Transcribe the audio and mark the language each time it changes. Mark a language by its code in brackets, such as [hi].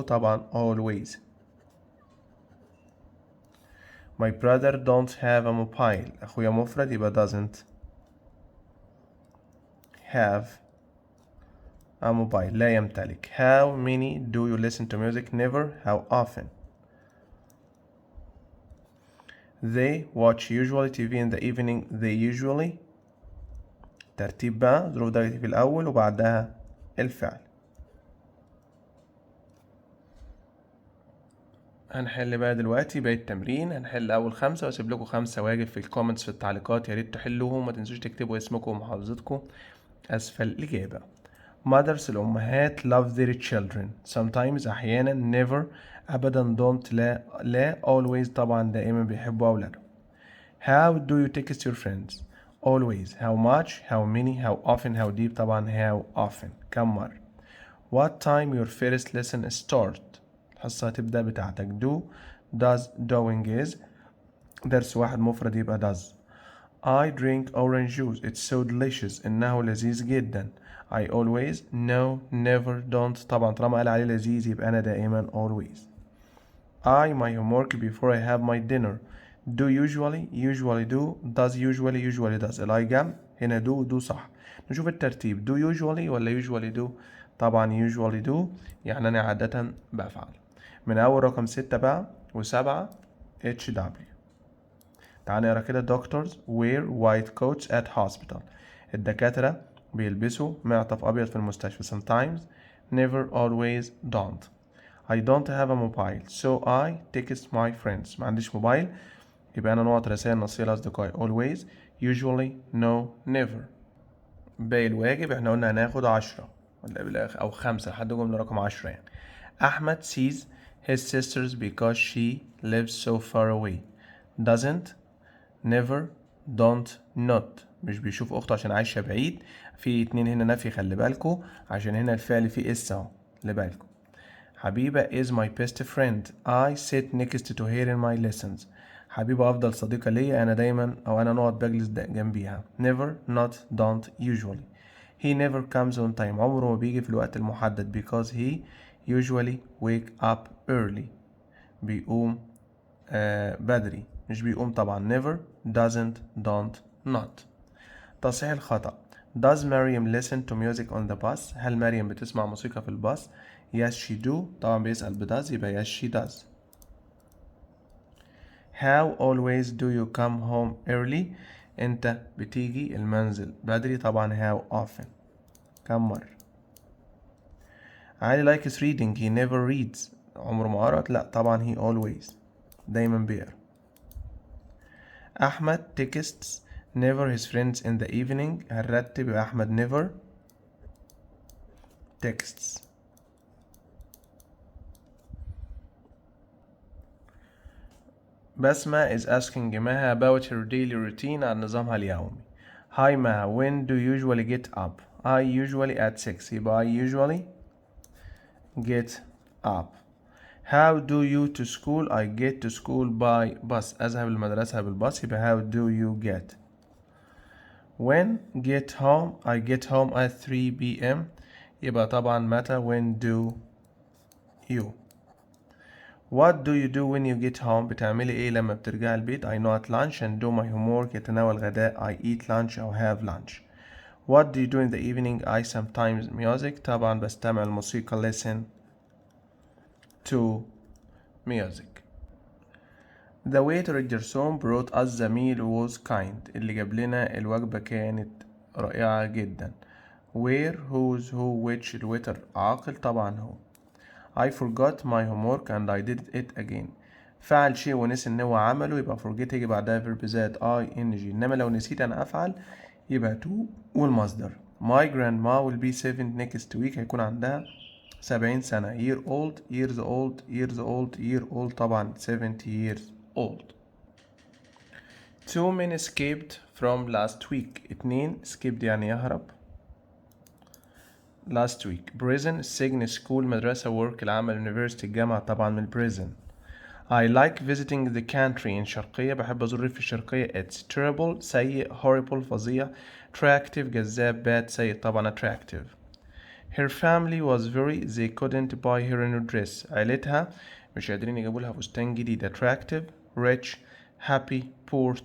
[ar] طبعا always. [en] My brother don't have a mobile. [ar] أخويا مفرد يبقى [en] doesn't have a mobile [ar] لا يمتلك. [en] How many do you listen to music? never. How often? They watch usually TV in the evening. They usually. [ar] ترتيب بقى ظروف درجة في الأول وبعدها الفعل. هنحل بقى دلوقتي باقي التمرين. هنحل أول 5 وأسيب لكم 5 واجب في الكومنتس في التعليقات. يا ريت تحلوهم. ما تنسوش تكتبوا اسمكم ومحافظتكم أسفل الإجابة. [en] Mothers الأمهات love their children. sometimes أحيانا. never أبدا. [ar] don't لا always طبعا دائما بيحبوا أولادهم. [en] How do you text your friends? always. how much how many how often how deep. [ar] طبعا [en] how often [ar] كم مرة. [en] What time your first lesson start؟ [ar] الحصة هتبدأ بتاعتك. [en] do does doing is. [ar] درس واحد مفرد يبقى does. [en] I drink orange juice. It's so delicious. [ar] إنه لذيذ جدا. [en] I always no never don't. [ar] طبعا طالما قال عليه لذيذ يبقى أنا دائما always. [en] I my homework before I have my dinner. do usually do does usually does. [ar] الأي جمع هنا do صح. نشوف الترتيب. [en] do usually ولا usually do. [ar] طبعا [en] usually do [ar] يعني أنا عادة بفعل. من أول رقم 6 بقى و7 HW. تعال نقرا كده. [en] doctors wear white coats at hospital. [ar] الدكاترة بيلبسوا معطف أبيض في المستشفى. [en] sometimes, never, always, don't. I don't have a mobile so I text my friends. [ar] ما عنديش موبايل يبقى أنا نقط رسائل نصية لأصدقائي. [en] always, usually, no, never. [ar] باقي الواجب احنا قلنا هناخد 10 ولا بالآخر أو 5 لحد جملة رقم 10 يعني. [en] Ahmed sees his sisters because she lives so far away. doesn't, never, don't, not. [ar] مش بيشوف أخته عشان عايشة بعيد. في 2 هنا نفي، خلي بالكوا عشان هنا الفعل فيه اس اهو، خلي بالكوا. [en] Habiba is my best friend. I sit next to her in my lessons. [ar] حبيبة أفضل صديقة ليا، أنا دايما أو أنا نقعد بجلس جنبيها. [en] never, not, don't, usually. He never comes on time. [ar] عمره ما بيجي في الوقت المحدد [en] because he usually wake up early. [ar] بيقوم بدري، مش بيقوم طبعا. [en] never, doesn't, don't, not. [ar] تصحيح الخطأ. [en] Does Mariam listen to music on the bus? [ar] هل مريم بتسمع موسيقى في الباص؟ [en] Yes she do. [ar] طبعا بيسأل [en] does يبقى yes she does. How always do you come home early? [ar] انت بتيجي المنزل بدري. [en] طبعا how often. [ar] كم مرة. [en] Ali likes reading. He never reads. [ar] عمره ما قرأ. لا طبعا [en] he always. [ar] دايما بيقرأ. [en] Ahmed texts never his friends in the evening. [ar] هنرتب يبقى [en] Ahmed never texts. Basma is asking Maha about her daily routine [ar] عن نظامها اليومي. [en] Hi Maha, when do you usually get up? I usually at 6. يبقى I usually get up. How do you to school? I get to school by bus. [ar] أذهب المدرسة بالباص. [en] يبقى how do you get. When get home? I get home at 3 p.m. [ar] يبقى طبعا متى. [en] when do you. What do you do when you get home? [ar] بتعملي ايه لما بترجعي البيت؟ [en] I know at lunch and do my homework. [ar] يتناول غداء. [en] I eat lunch أو have lunch. What do you do in the evening? I sometimes music. [ar] طبعا بستمع الموسيقى. [en] listen to music. The waiter الجرسون brought us the meal was kind. [ar] اللي جاب لنا الوجبة كانت رائعة جدا. [en] Where, whose, who, which. [ar] الويتر عاقل طبعا هو. [en] I forgot my homework and I did it again. [ar] فعل شيء ونسي ان هو عمله يبقى forget يجي بعدها verb زائد ing. انما لو نسيت انا افعل يبقى to والمصدر. [en] My grandma will be 7 next week. [ar] هيكون عندها 70 سنة. [en] year old, years old, years old, year old. طبعا 70 years old. 2 men escaped from last week. [ar] 2 escaped يعني يهرب. [en] last week. prison السجن. school مدرسة. work العمل. university الجامعة. [ar] طبعا من prison. [en] I like visiting the country in شرقية. [ar] بحب أزور الريف الشرقية. [en] it's terrible سيء. horrible فظيع. attractive جذاب. bad سيء. طبعا attractive. her family was very they couldn't buy her a new dress. [ar] عيلتها مش قادرين يجيبوا لها فستان جديد. [en] attractive, rich, happy, poor.